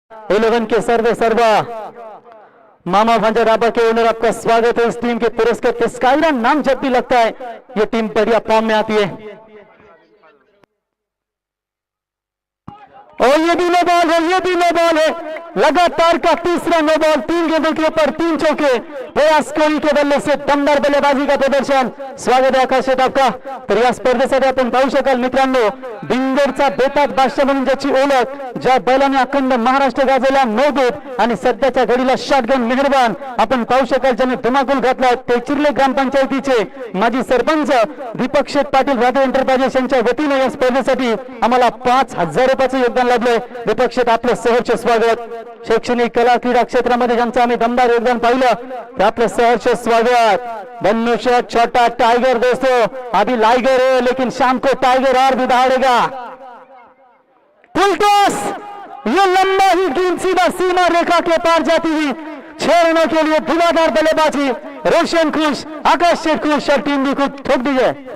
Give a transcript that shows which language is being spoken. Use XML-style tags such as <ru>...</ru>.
<hi>11 के सर्वा मामा भांजा राबा के ओनर, आपका स्वागत है इस टीम के पुरस्कृत स्काईरा नाम जब भी लगता है ये टीम बढ़िया फॉर्म में आती है। और ये भी नो बॉल है, ये भी नो बॉल है। लगातार का तीसरा नो बॉल, 3 गेंदों के ऊपर 3 चौके। प्रयास कोहली के बल्ले से दमदार बल्लेबाजी का प्रदर्शन।</hi> <mr>स्वागत आहे आकाश शेठ आपका। तर या स्पर्धेसाठी आपण पाहू शकाल मित्रांनो, बिंदोडचा बेताज बादशाह म्हणून ज्याची ओळख, ज्या बैलाने अखंड महाराष्ट्र गाजवला नवदूत आणि सध्याच्या घडीला शॉटगन मेहरबान आपण पाहू शकाल, ज्याने धुमाकूल घातला ते चिरले ग्रामपंचायतीचे माजी सरपंच दीपक शेठ पाटील राधे एंटरप्राइजेस यांच्या वतीने या स्पर्धेसाठी आम्हाला 5000 रुपयाचं योगदान लाभले। दीपक शेठ आपलं सहर्ष स्वागत। शैक्षणिक कला क्रीडा क्षेत्रामध्ये ज्यांचं आम्ही दमदार योगदान पाहिलं ते आपलं सहर्ष स्वागत।</mr> <hi>धनुष्य छोटा टाइगर दोस्तों, अभी लाइगर है लेकिन शाम को टाइगर और भी दहाड़ेगा। फुल टॉस, ये लंबा ही गेंद सीधा सीमा रेखा के पार जाती हुई 6 रनों के लिए धुआंधार बल्लेबाजी। रोशन खुश, आकाश शेठ खुश और टीम भी खुद ठोक दी है।</hi>